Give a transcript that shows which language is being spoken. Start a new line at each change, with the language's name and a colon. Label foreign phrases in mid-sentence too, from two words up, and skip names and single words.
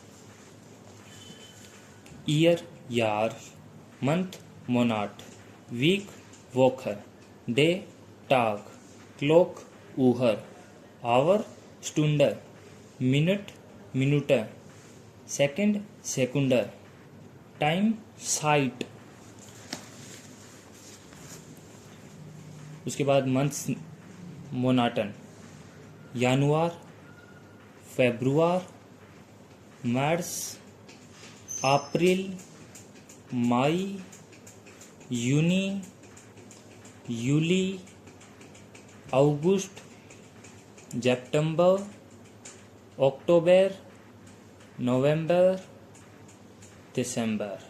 German: Year, Jahr, Month, Monat, Week, Woche, Day, Tag, Clock, Uhr, Hour, Stunde, Minute, Minute, Second, Sekunde, Time, Zeit।
Hindi: उसके बाद मंथ्स मोनाटन, जनवरी, फरवरी, मार्च, अप्रैल, मई, जून, जुलाई, अगस्त, सितंबर, अक्टूबर, नवंबर, दिसंबर।